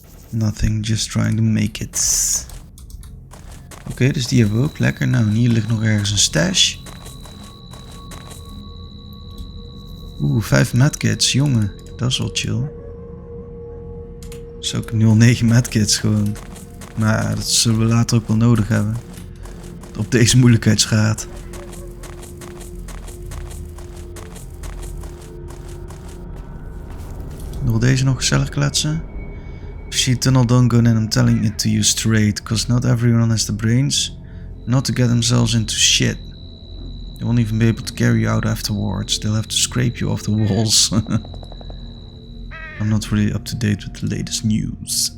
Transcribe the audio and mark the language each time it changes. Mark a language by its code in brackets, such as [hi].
[en] Nothing, just trying to make it. [nl] Oké, dus die hebben we ook. Lekker. Nou, en hier ligt nog ergens een stash. Oeh, 5 medkits. Jongen, dat is wel chill. Dus ook 0,9 medkits gewoon. Maar ja, dat zullen we later ook wel nodig hebben. Op deze moeilijkheidsgraad. Wil deze nog gezellig kletsen? [en] See tunnel, don't go in, I'm telling it to you straight. Cause not everyone has the brains not to get themselves into shit. They won't even be able to carry you out afterwards. They'll have to scrape you off the walls. I'm not really up to date with the latest news.